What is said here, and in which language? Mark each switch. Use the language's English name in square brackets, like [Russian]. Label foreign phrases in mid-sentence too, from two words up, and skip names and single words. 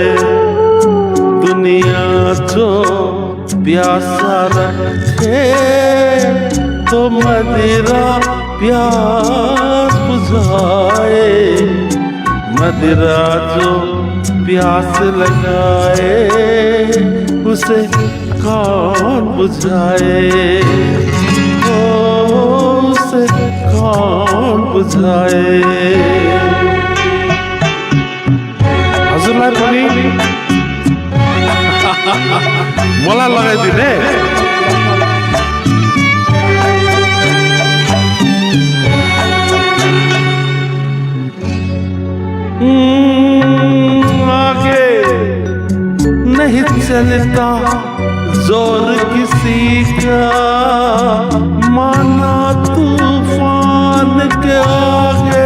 [Hindi] दुनिया जो प्यासा रखे तो मदिरा प्यास बुझाए। मदिरा जो प्यास लगाए उसे कौन बुझाए। उसे कौन बुझाए। [Nepali] हजुरलाई पनि मलाई लगाइदिने। [Hindi] आगे नहीं चलता जोर किसी का, माना तूफान के आगे।